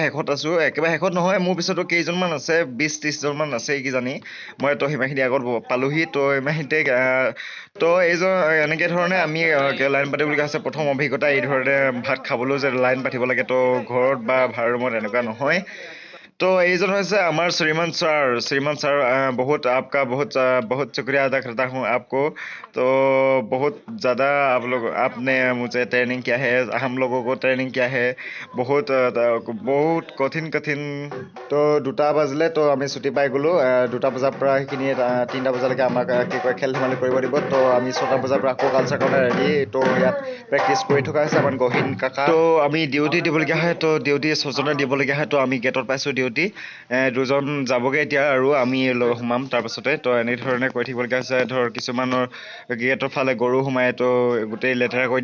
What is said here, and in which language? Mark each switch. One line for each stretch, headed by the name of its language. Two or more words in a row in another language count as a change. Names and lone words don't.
Assamese: শেষত নহয় মোৰ পিছতো কেইজনমান আছে 20-30জনমান আছে কিজানি মই তো সিমানখিনি আগত পালোহি তো ইমানখিনিতে তো এইজন এনেকৈ ধৰণে আমি লাইন পাতিবলগীয়া হৈছে প্ৰথম অভিজ্ঞতা এই ধৰণে ভাত খাবলৈও যে লাইন পাতিব লাগে তো ঘৰত বা ভাড়া ৰুমত এনেকুৱা নহয় तो এইজন হৈছে আমাৰ
Hindi: श्रीमान सर बहुत आपका बहुत शुक्रिया अदा करता हूँ आपको तो बहुत ज़्यादा आपने मुझे ट्रेनिंग किया है हम लोगों को ट्रेनिंग किया है बहुत कठिन तो
Assamese: 2টা বাজিলে তো আমি ছুটি পাই গ'লোঁ 2টা বজাৰ পৰা সেইখিনি 3টা বজালৈকে আমাক কি কয় খেল ধেমালি কৰিব দিব তো আমি 6টা বজাৰ পৰা আকৌ কালচাৰ কাৰণে ৰেডি তো ইয়াত প্ৰেক্টিছ কৰি থকা হৈছে আমাৰ গহীন কাকা তো আমি ডিউটি দিবলগীয়া হয় তো ডিউটি 6জনে দিবলগীয়া হয় তো আমি গেটত পাইছোঁ ডিউটি 2জন যাবগৈ এতিয়া আৰু আমি সোমাম তাৰপাছতে তো এনেধৰণে কৰি থাকিবলগীয়া হৈছে ধৰ কিছুমানৰ গেটৰ ফালে গৰু সোমাই তো গোটেই লেতেৰা কৰি